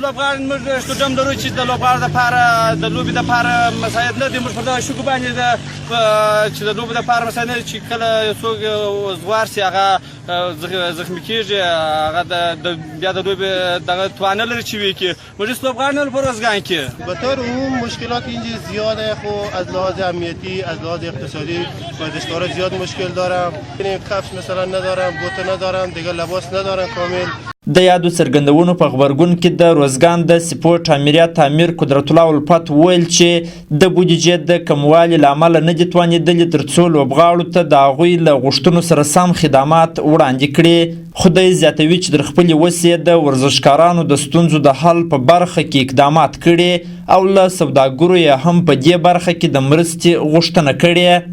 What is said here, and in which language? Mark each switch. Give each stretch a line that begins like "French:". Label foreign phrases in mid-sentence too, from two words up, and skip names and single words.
Pashto: لوبغاړي موږ سټیډیم لرو چې د لوبغاړو دپاره د لوبې دپاره مساعد نه دي. موږ پر دغه شګو باندې چې د لوبې دپاره مساعد نه دي، چې کله یو څوک زوار سي هغه زخمي کېږي، هغه بیا د لوبې دغه توان نه لري چې ویې کړي. موږ هېڅ لوبغاړي نه لرو په روزګان کې.
Persian: به طور عموم مشکلات اینجا زیاده، خو از لحاظ امنیتی، از لحاظ اقتصادی ورزشکارا زیاد مشکل دارم. کفش مثلا ندارم، بوت ندارم، دیگه لباس ندارم کامل.
Pashto: د یادو څرګندونو په غبرګون کې د روزګان د سپورټ امریت امیر قدرت الله الفت ویل چې د بودیجې د کموالي له امله نه دي توانېدلي تر څو لوبغاړو ته د هغوی له غوښتنو سره سم خدمات وړاندې کړي. خو دی زیاتوي چې د خپلې وسې د ورزشکارانو د ستونزو د حل په برخه کې اقدامات کړي او له سوداګرو یې هم په دې برخه کې د مرستې غوښتنه کړې.